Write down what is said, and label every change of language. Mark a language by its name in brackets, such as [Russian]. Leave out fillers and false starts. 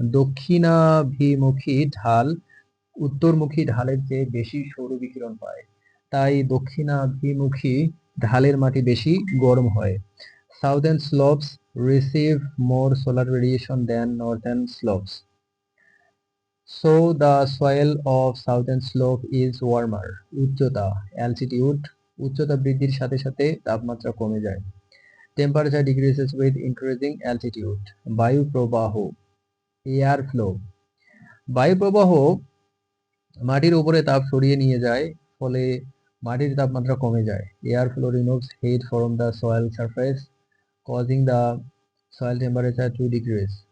[Bangla] দক্ষিণাভিমুখী ঢাল উত্তরমুখী ঢালের চেয়ে বেশি সৌর বিকিরণ পায়, তাই দক্ষিণাভিমুখী ঢালের মাটি বেশি গরম হয়। [English] Southern slopes receive more solar radiation than northern slopes. So the soil of southern slope is warmer. [Bangla] উচ্চতা, altitude. উচ্চতা বৃদ্ধির সাথে সাথে তাপমাত্রা কমে যায়। [English] Temperature decreases with increasing altitude. [Bangla] বায়ু প্রবাহ, [English] air flow. [Bangla] বায়ু প্রবাহ মাটির উপরে তাপ সরিয়ে নিয়ে যায়, ফলে মাটির তাপমাত্রা কমে যায়। [English] Air flow removes heat from the soil surface, causing the soil temperature to decrease.